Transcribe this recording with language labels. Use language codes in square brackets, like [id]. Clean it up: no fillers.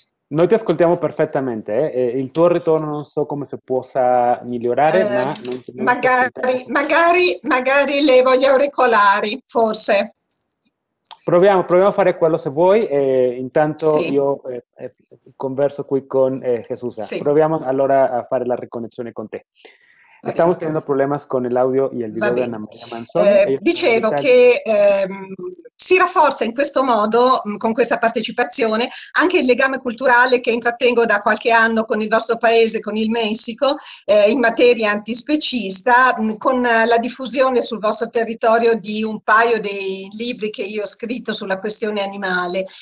[it] Noi ti ascoltiamo perfettamente, il tuo ritorno non so come si possa migliorare, ma magari levo gli auricolari, forse. Proviamo a fare quello se vuoi, intanto sì. Io converso qui con Jesús. Sì. Proviamo allora a fare la riconnessione con te. [es] Estamos teniendo problemas con el audio y el video de Ana Maria Manzoni. [it] Dicevo che si rafforza in questo modo, con questa partecipazione, anche il legame culturale che intrattengo da qualche anno con il vostro paese, con il Messico, in materia antispecista, con la diffusione sul vostro territorio di un paio dei libri che io ho scritto sulla questione animale.